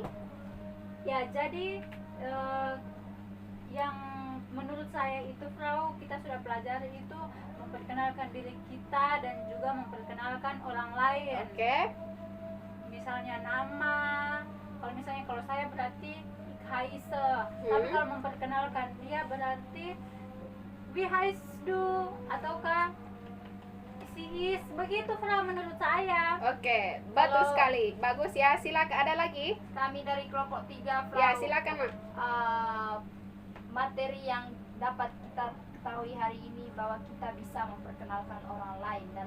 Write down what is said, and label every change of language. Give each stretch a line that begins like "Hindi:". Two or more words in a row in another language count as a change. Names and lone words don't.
Indonesian: Ya, jadi yang menurut saya itu Frau, kita sudah pelajari itu memperkenalkan diri kita dan juga memperkenalkan orang lain. Oke. Misalnya nama, kalau saya berarti
German: ik heiße.
Indonesian: Tapi kalau memperkenalkan dia berarti
German: wie heißt du
Indonesian: ataukah
German: si is,
Indonesian: begitu Frau menurut saya. Oke, betul Kalau- sekali. Bagus ya. Silakan, ada lagi? Kami dari kelompok 3, Frau. Ya, silakan, Mak. Materi yang dapat kita ketahui hari ini bahwa kita bisa memperkenalkan orang lain dalam